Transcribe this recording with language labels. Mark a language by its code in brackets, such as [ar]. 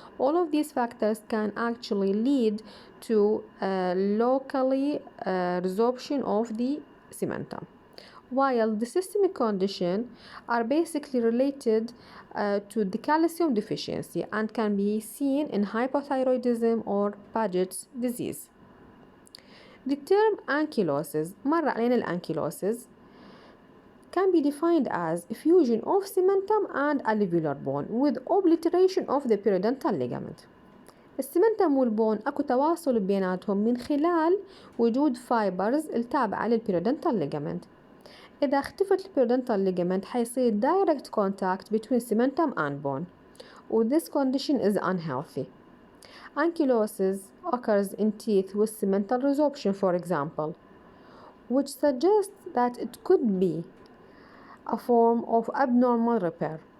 [en] All of these factors can actually lead to locally resorption of the cementum, while the systemic condition are basically related to the calcium deficiency and can be seen in hypothyroidism or Paget's disease. The term ankylosis، [ar] مر علينا الانكيلوسز، [en] can be defined as fusion of cementum and alveolar bone with obliteration of the periodontal ligament. [ar] السمنتم والبون أكو تواصل بيناتهم من خلال وجود فايبرز التابعة للبيريودنتال ليجامنت. إذا اختفت البيريودنتال ليجامنت حيصير [en] direct contact between cementum and bone, and this condition is unhealthy. Ankylosis occurs in teeth with cemental resorption, for example, which suggests that it could be a form of abnormal repair.